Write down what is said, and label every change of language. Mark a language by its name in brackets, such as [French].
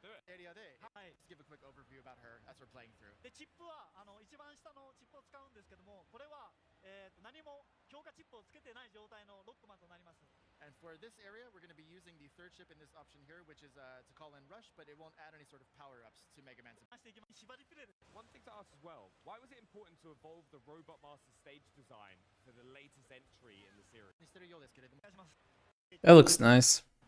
[English] Area で、Let's give a quick overview about her as we're playing through. [Japanese] でチップは一番下のチップを使うんですけども、これは何も強化チップをつけてない状態のロックマンとなります。 [English] And for this area, we're going to be using the third chip in this option here, which is to call in Rush, but it won't add any sort of power-ups to Mega Man's. One thing to ask as well, why was it important to evolve the Robot Master stage design for the latest entry in the series? That looks nice.